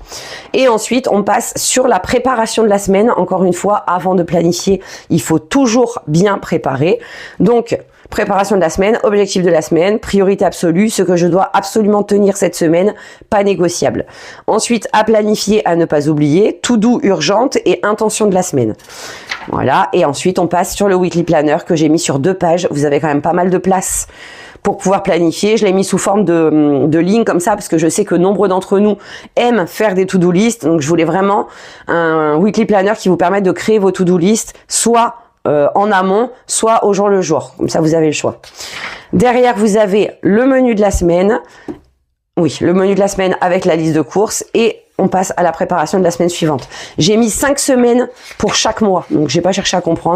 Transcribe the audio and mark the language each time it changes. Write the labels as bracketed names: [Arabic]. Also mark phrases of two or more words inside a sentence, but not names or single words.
[French] Et ensuite, on passe sur la préparation de la semaine. Encore une fois, avant de planifier, il faut toujours bien préparer. Donc, préparation de la semaine, objectif de la semaine, priorité absolue, ce que je dois absolument tenir cette semaine, pas négociable. Ensuite, à planifier, à ne pas oublier, to-do urgente et intention de la semaine. Voilà, et ensuite on passe sur le [English] weekly planner [French] que j'ai mis sur 2 pages. Vous avez quand même pas mal de place pour pouvoir planifier. Je l'ai mis sous forme de ligne comme ça parce que je sais que nombre d'entre nous aiment faire des [English] to-do list. [French] Donc je voulais vraiment un [English] weekly planner [French] qui vous permette de créer vos [English] to-do list [French] soit en amont, soit au jour le jour. Comme ça, vous avez le choix. Derrière, vous avez le menu de la semaine. Oui, le menu de la semaine avec la liste de courses et on passe à la préparation de la semaine suivante. J'ai mis 5 semaines pour chaque mois, donc j'ai pas cherché à comprendre.